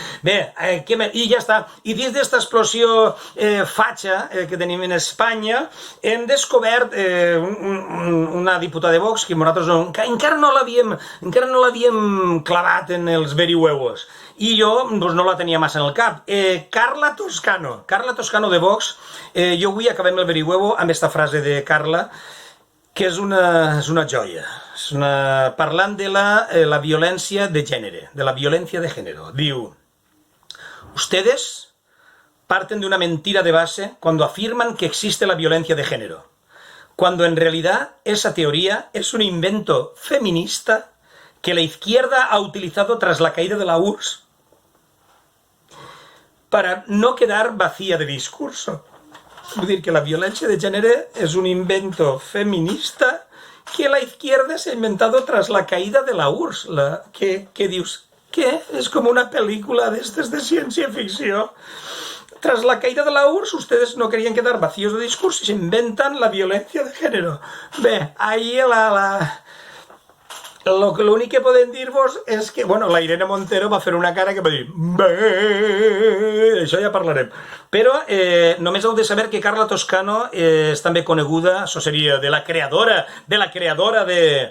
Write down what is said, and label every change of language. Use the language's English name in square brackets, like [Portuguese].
[Catalan] Bé, i ja està. I dins d'esta explosió fatxa que tenim en Espanya, hem descobert una diputada de Vox que nosaltres encara no l'havíem clavat en els Verihuevos, i jo no la tenia massa en el cap. Carla Toscano de Vox. Jo avui acabem el Verihuevo amb esta frase de Carla, que és una joia. Parlant de la violència de gènere, de la violència de género. [Spanish] Diu, ustedes parten de una mentira de base cuando afirman que existe la violencia de género, cuando en realidad esa teoría es un invento feminista que la izquierda ha utilizado tras la caída de la URSS para no quedar vacía de discurso. [Catalan] Vull dir [Spanish] que la violència de gènere és un invento feminista que la izquierda se ha inventado tras la caída de la URSS. [Catalan] ¿Qué dius? ¿Qué? [Spanish] Es como una película de ciencia ficción. Tras la caída de la URSS, ustedes no querían quedar vacíos de discurso y se inventan la violencia de género. [Catalan] Bé, ahí l'únic que podem dir-vos és que, bueno, la Irene Montero va fer una cara que va dir bé, això ja parlarem. Però només heu de saber que Carla Toscano és també coneguda, això seria de la creadora de...